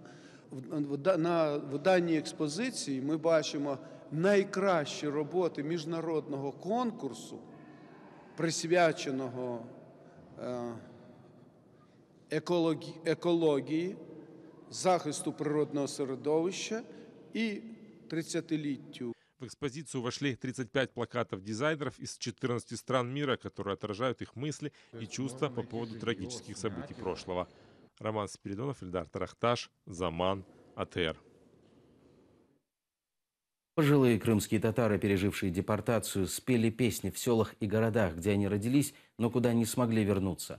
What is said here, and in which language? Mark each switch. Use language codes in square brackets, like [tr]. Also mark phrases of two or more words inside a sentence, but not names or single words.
[uk] В даній експозиції ми бачимо найкращі роботи міжнародного конкурсу, присвяченого екології, захисту природного середовища і 30-літтю. [ru] В экспозицию вошли 35 плакатов дизайнеров из 14 стран мира, которые отражают их мысли и чувства по поводу трагических событий прошлого. Роман Спиридонов, Эльдар Тарахташ, Заман, АТР. Пожилые крымские татары, пережившие депортацию, спели песни в селах и городах, где они родились, но куда не смогли вернуться.